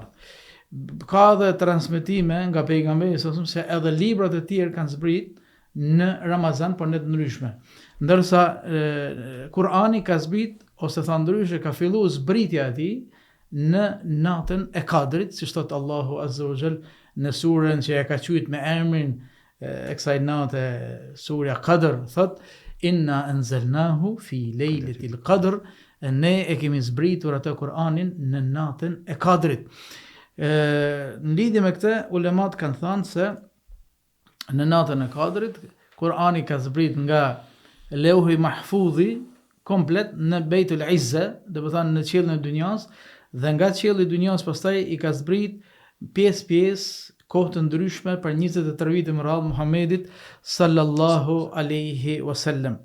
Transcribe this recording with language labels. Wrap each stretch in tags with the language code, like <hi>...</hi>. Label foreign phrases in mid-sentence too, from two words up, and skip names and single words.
<sq>Ka dhe transmetime nga pejgamberi se edhe librat e tjerë kanë zbrit në Ramazan për në të ndryshme. Ndërsa Kur'ani ka zbrit, ose tha ndryshe, ka fillu zbritja e tij në natën e Kadrit, si thot Allahu</sq> <ar>عز وجل</ar> <sq>në surën që e ka quajtur me emrin e kësaj nate, surja Qadr, thot</sq> <ar>إنا أنزلناه في ليلة القدر,</ar> <sq>ne e kemi zbritur atë Kur'anin në natën e Kadrit. Në lidhje me këtë, ulemat kanë thënë se në natën e Kadrit Kur'ani ka zbrit nga Leuhi Mahfudhi komplet në Bejtul Izza, do të thonë në qiellin e dunjas, dhe nga qielli i dunjas pastaj i ka zbrit pjesë kohë të ndryshme për 23 vite më radhë Muhamedit</sq> <ar>صلى الله عليه وسلم.</ar>